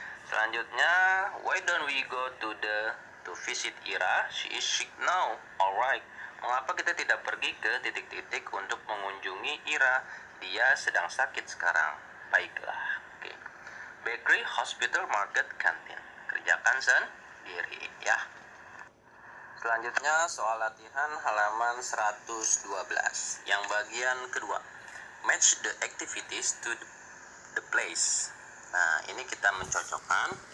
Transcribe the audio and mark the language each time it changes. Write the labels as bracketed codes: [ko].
[en] Selanjutnya, why don't we go to visit Ira? She is sick now. Alright. [id] Mengapa kita tidak pergi ke titik-titik untuk mengunjungi Ira? Dia sedang sakit sekarang. Baiklah. Oke. [en] Bakery, hospital, market, canteen. [id] Kerjakan sendiri ya. Selanjutnya soal latihan halaman 112 yang bagian kedua. [en] Match the activities to the place. [id] Nah, ini kita mencocokkan.